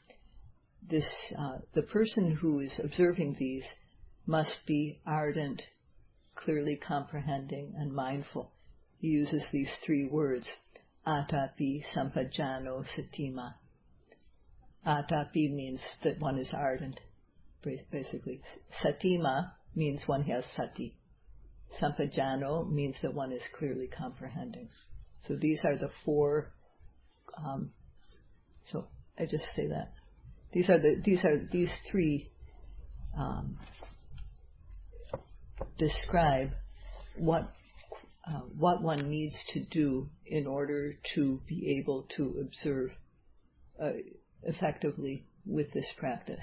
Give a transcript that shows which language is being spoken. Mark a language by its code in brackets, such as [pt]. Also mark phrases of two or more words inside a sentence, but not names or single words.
[en] The person who is observing these must be ardent, clearly comprehending, and mindful. He uses these three words, [pi] Atapi Sampajano Satima. [en] Atapi means that one is ardent, basically. Satima means one has sati. Sampajano means that one is clearly comprehending. So these are the four I just say that. These three describe what one needs to do in order to be able to observe effectively with this practice.